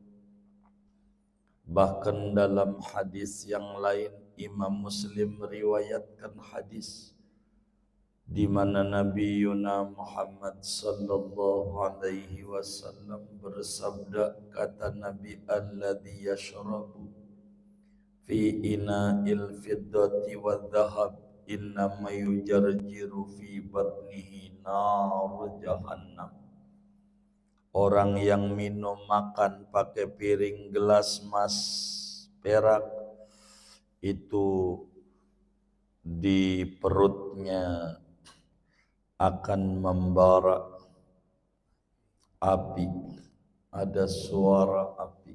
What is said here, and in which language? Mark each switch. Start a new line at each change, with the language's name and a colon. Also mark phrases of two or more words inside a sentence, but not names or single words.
Indonesian: Bahkan dalam hadis yang lain, Imam Muslim meriwayatkan hadis di mana Nabi Muhammad
Arabic: صلى الله عليه وسلم
Indonesian: bersabda, kata Nabi,
Arabic: الذي يشرب في إناء الفضة والذهب إنما يجرجر في بطنه نار جهنم.
Indonesian: Orang yang minum makan pakai piring gelas emas perak itu di perutnya akan membara api, ada suara api.